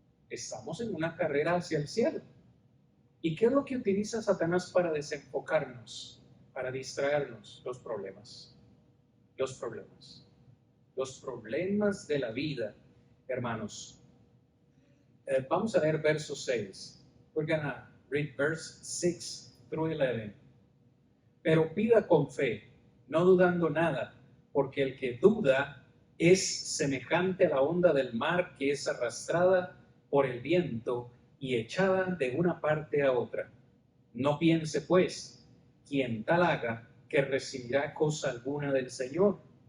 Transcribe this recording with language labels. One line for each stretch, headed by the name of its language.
Spanish: Estamos en una carrera hacia el cielo. ¿Y qué es lo que utiliza Satanás para desenfocarnos, para distraernos? Los problemas. Los problemas. Los problemas de la vida, hermanos. Vamos a leer verso 6.
English: We're gonna read verse 6 through 11.
Spanish: Pero pida con fe, no dudando nada, porque el que duda es semejante a la onda del mar que es arrastrada por el viento y echada de una parte a otra. No piense, pues, quien tal haga, que recibirá cosa alguna del Señor.